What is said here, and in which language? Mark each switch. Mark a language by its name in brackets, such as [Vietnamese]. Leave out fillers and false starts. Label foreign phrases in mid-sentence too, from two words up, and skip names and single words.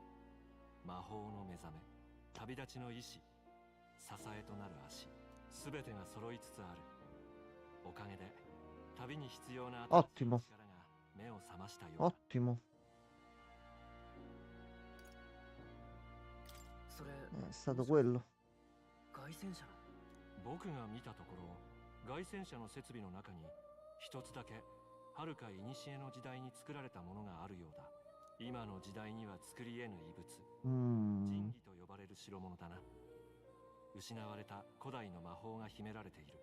[Japanese] 魔法の目覚め、旅立ちの意志、支えとなる足、すべてが揃いつつある。おかげで旅に必要な新しい力が目を覚ましたようだ。 [Italian] Ottimo. [Japanese] それ [Italian] È stato quello. [Japanese] 外戦車の。僕が見たところ、外戦車の設備の中に一つだけ遥か古の時代に作られたものがあるようだ。今の時代には作り得ぬ遺物、神器と呼ばれる代物だな。失われた古代の魔法が秘められている。